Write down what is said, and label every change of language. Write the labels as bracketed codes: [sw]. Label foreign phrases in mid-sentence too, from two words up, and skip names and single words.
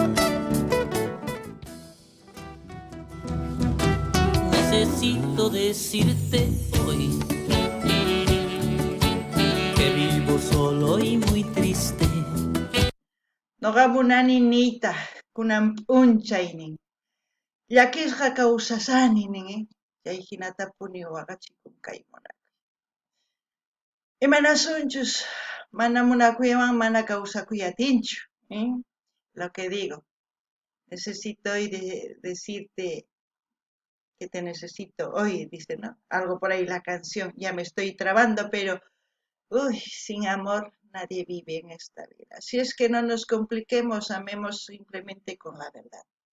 [es] Necesito decirte hoy que vivo solo y muy triste. [qu] Noqa munani niyta kunan p'unchaynin. Llakisqa kawsasani nin, chay hinatapuni waqachikun kay munakuy. Imanasunchus mana munakuywan mana kawsakuy atinchu. [es] Lo que digo. Necesito hoy decirte que te necesito hoy, dice, ¿no? Algo por ahí la canción, ya me estoy trabando, pero sin amor nadie vive en esta vida. Si es que no nos compliquemos, amemos simplemente con la verdad.